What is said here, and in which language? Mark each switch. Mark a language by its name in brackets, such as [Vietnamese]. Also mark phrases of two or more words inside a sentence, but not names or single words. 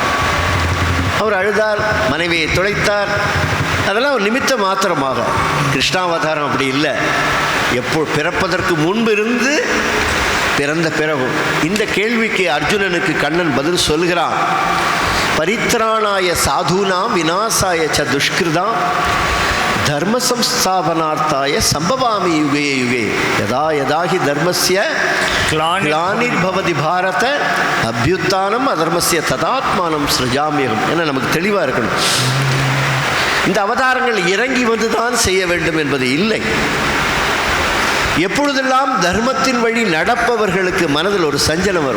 [Tamil] அவர் அழுதார், மனைவியை துளைத்தார், அதெல்லாம் ஒரு நிமித்த மாத்திரமாக. கிருஷ்ணாவதாரம் அப்படி இல்லை. எப்போ பிறப்பதற்கு முன்பு இருந்து பிறந்த பிறகும். இந்த கேள்விக்கு அர்ஜுனனுக்கு கண்ணன் பதில் சொல்கிறான். [Sanskrit] परित्राणाय साधूनां विनाशाय च दुष्कृताम् धर्मसंस्थापनार्थाय सम्भवामि युगे युगे यदा यदा हि धर्मस्य ग्लानिर्भवति भारत अभ्युत्थानम् अधर्मस्य तदात्मानं सृजाम्यहम्. [Tamil] ஏன்னா நமக்கு தெளிவாக இருக்கணும், இந்த அவதாரங்கள் இறங்கி வந்து தான் செய்ய வேண்டும் என்பது இல்லை. எப்பொழுதெல்லாம் தர்மத்தின் வழி நடப்பவர்களுக்கு மனதில் ஒரு சஞ்சலம் வரும்.